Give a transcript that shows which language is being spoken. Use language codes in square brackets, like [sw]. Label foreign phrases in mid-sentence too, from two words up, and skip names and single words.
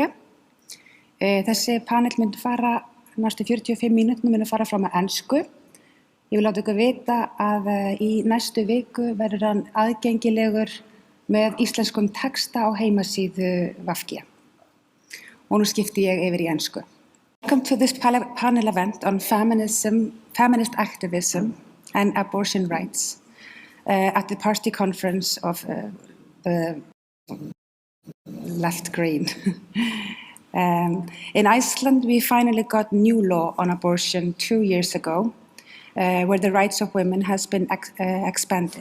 [is] Þessi panel myndi fara næstu 45 mínútum myndi fara fram á ensku. Ég vil láta ykkur vita að í næstu viku verður hann aðgengilegur með íslenskum texta á heimasíðu VG. Og nú skipti ég yfir í ensku. [en] Welcome to this panel event on feminist activism and abortion rights at the party conference of the left green. In Iceland, we finally got new law on abortion 2 years ago, where the rights of women has been expanded.